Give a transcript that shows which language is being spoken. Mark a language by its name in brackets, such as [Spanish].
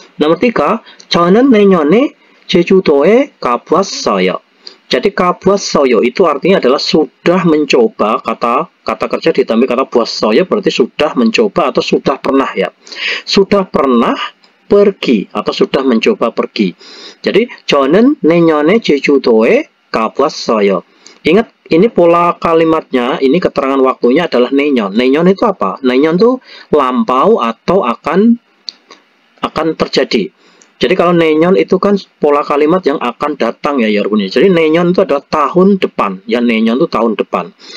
[Indonesian] Nomor 3, [Korean] 저는 내년에 제주도에 가봤어요. [Indonesian] Jadi 가봤어요 itu artinya adalah sudah mencoba. Kata kerja ditambah kata 봤어요 berarti sudah mencoba atau sudah pernah ya. Sudah pernah pergi atau sudah mencoba pergi. [Korean] Jadi 저는 내년에 제주도에 가봤어요. [Indonesian] Ingat, ini pola kalimatnya, ini keterangan waktunya adalah nenyon. Nenyon itu apa? Nenyon itu lampau atau akan terjadi. Jadi kalau nenyon itu kan pola kalimat yang akan datang ya Yarbun. Jadi nenyon itu adalah tahun depan. Ya, nenyon itu tahun depan.